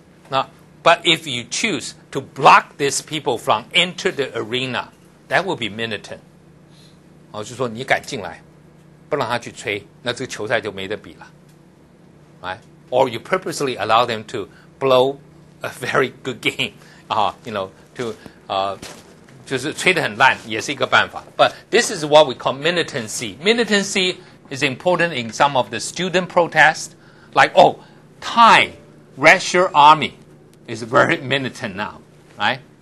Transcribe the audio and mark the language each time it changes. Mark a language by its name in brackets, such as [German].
[English] 那 But if you choose to block these people from enter the arena, that will be militant. [Chinese] 就说你敢进来，不让他去吹，那这个球赛就没得比了。 [English] Right? Or you purposely allow them to blow a very good game, to [Chinese] 就是吹得很烂，也是一个办法。 [English] But this is what we call militancy. Militancy is important in some of the student protests, like Thai Red Shirt Army is very militant now, right?